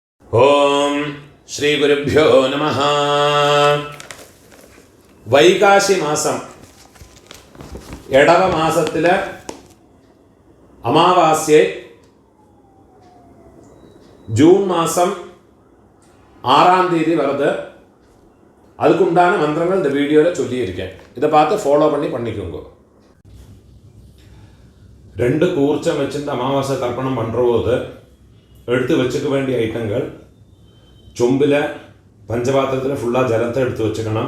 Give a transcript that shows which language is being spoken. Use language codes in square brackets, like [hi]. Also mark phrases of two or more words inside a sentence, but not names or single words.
[ml] ഓം ശ്രീ ഗുരുഭ്യോ നമഃ. വൈകാശി മാസം ഇടവ മാസത്തിലെ അമാവാസ്യ ജൂൺ മാസം [ta] 6ஆம் தேதி வருது. அதுக்குண்டான மந்திரங்கள் இந்த வீடியோவில் சொல்லியிருக்கேன். இதை பார்த்து ஃபாலோ பண்ணிக்கோங்க. 2 கூர்ச்சம் வச்சுட்டு அமாவாசை தர்ப்பணம் பண்ணுறபோது எடுத்து வச்சுக்க வேண்டிய ஐட்டங்கள், சொம்பில் பஞ்சபாத்திரத்தில் ஃபுல்லாக ஜலத்தை எடுத்து வச்சுக்கணும்.